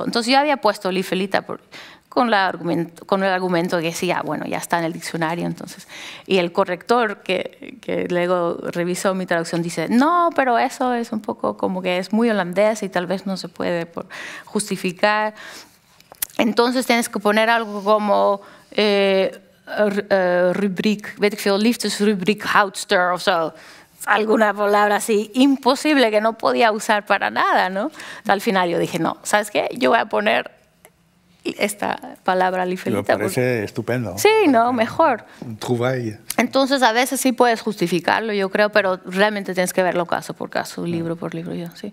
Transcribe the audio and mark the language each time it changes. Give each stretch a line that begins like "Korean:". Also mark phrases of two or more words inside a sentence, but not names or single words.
Spanish: Entonces yo había puesto Lifelita con el argumento que decía, bueno, ya está en el diccionario, entonces. Y el corrector que luego revisó mi traducción dice, no, pero eso es un poco como que es muy holandés y tal vez no se puede justificar. Entonces tienes que poner algo como
Dutch: rubriek, weet ik veel, liefdesrubriek houdster
Spanish: o so. Alguna palabra así imposible que no podía usar para nada, ¿no? Al final yo dije, no, ¿sabes qué? Yo voy a poner esta palabra Lifelita. Me parece estupendo. Sí, no, mejor.
French: Un trouvaille.
Spanish: Entonces, a veces sí puedes justificarlo, yo creo, pero realmente tienes que verlo caso por caso, libro por libro, yo, sí.